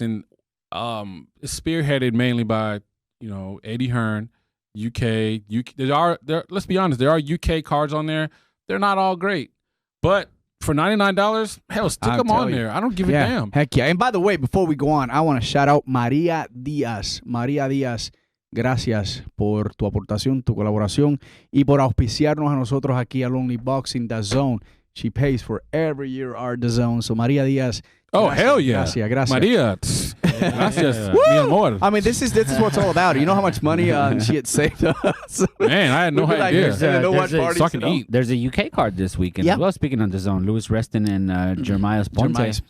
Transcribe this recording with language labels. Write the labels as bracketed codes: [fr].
[en] and spearheaded mainly by, Eddie Hearn, UK. Let's be honest, there are UK cards on there. They're not all great, but for $99, hell, stick them on there. I don't give a damn. Heck yeah! And by the way, before we go on, I want to shout out Maria Diaz. [es] Maria Diaz, gracias por tu aportación, tu colaboración y por auspiciarnos a nosotros aquí a Longliveboxing, DAZN. [en] She pays for every year our DAZN. So Maria Diaz. Oh, hell yeah. [es] Gracias. Maria. Gracias. Mi amor. [en] I mean, this is what it's all about. You know how much money she had saved us? Man, I had no idea. There's a UK card this weekend as well. Speaking of DAZN, Louis Reston and Jeremiah Ponce.